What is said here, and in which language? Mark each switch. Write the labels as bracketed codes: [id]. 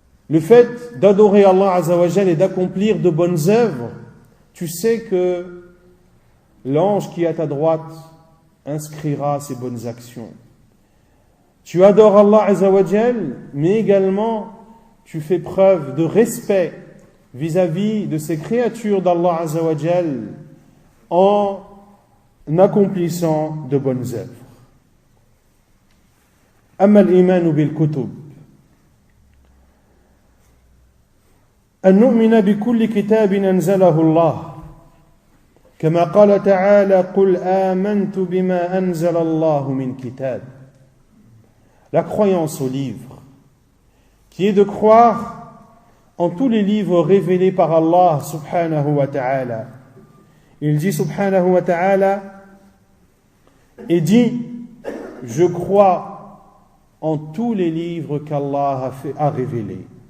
[fr] Le fait d'adorer Allah Azza wa Jal et d'accomplir de bonnes œuvres, tu sais que l'ange qui est à ta droite inscrira ces bonnes actions. Tu adores Allah Azza wa Jal, mais également tu fais preuve de respect vis-à-vis de ces créatures d'Allah Azza wa Jal en accomplissant de bonnes œuvres. [ar] أما الإيمان بالكتب أن نؤمن بكل كتاب أنزله الله كما قال تعالى قل آمنت بما أنزل الله من كتاب. [fr] La croyance au livre, qui est de croire en tous les livres révélés par Allah subhanahu wa ta'ala. Il dit subhanahu wa ta'ala et dit je crois en tous les livres qu'Allah a révélés.